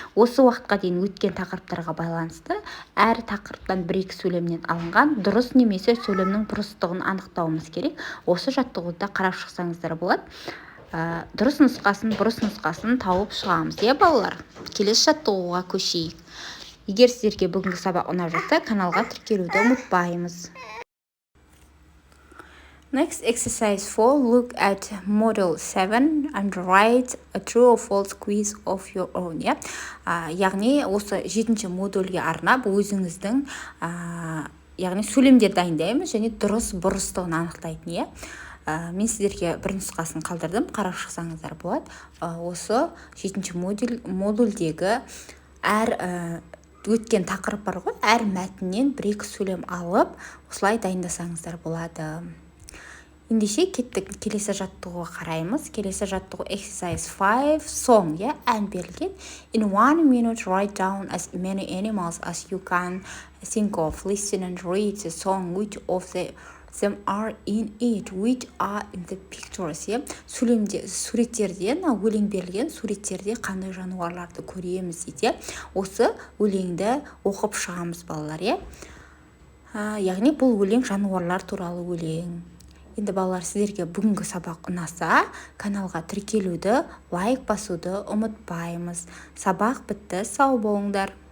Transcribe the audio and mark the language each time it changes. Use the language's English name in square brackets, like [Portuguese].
[Kazakh] Осы уақытқа дейін өткен тақырыптарға байланысты әр тақырыптан бір-екі сөйлемнен алынған дұрыс немесе сөйлемнің бұрыстығын анықтауымыз керек. Осы жаттығуды қарап шықсаңыздар болады. Дұрыс нұсқасын, бұрыс нұсқасын тауып шығамыз, балалар. Келесі жаттығуға көшейік. Егер сіздерге бүгінгі сабақ ұнап жатса, каналға тіркелуді ұмытпаймыз. [English] Next exercise 4. Look at model 7 and write a true or false quiz of your own. [Kazakh] Яғни осы 7-ші модульге арнап өзіңіздің яғни сөйлемдер дайындаймыз және дұрыс бұрыстығын анықтайтын. Мен сіздерге бір нұсқасын қалдырдым, қарап шықсаңыздар болады. Осы 7-ші модульдегі әр өткен тақырып бар ғой, әр мәтіннен бір-екі сөйлем алып, осылай дайындасаңыздар болады. Ендеше кеттік келесі жаттығуға қараймыз. Келесі жаттығу [English] exercise 5 song, [Kazakh] ән берілген. [English] In 1 minute write down as many animals as you can think of. Listen and read the song. Which of them are in it, which are in the pictures. [Kazakh] Суреттерде, өлең берілген суреттерде қандай жануарларды көреміз дейді. Осы өлеңді оқып шығамыз, балалар. Яғни бұл өлең жануарлар туралы өлең. Енді балалар, сіздерге бүгінгі сабақ ұнаса, каналға тіркелуді, лайк басуды ұмытпаймыз. Сабақ бітті, сау болыңдар.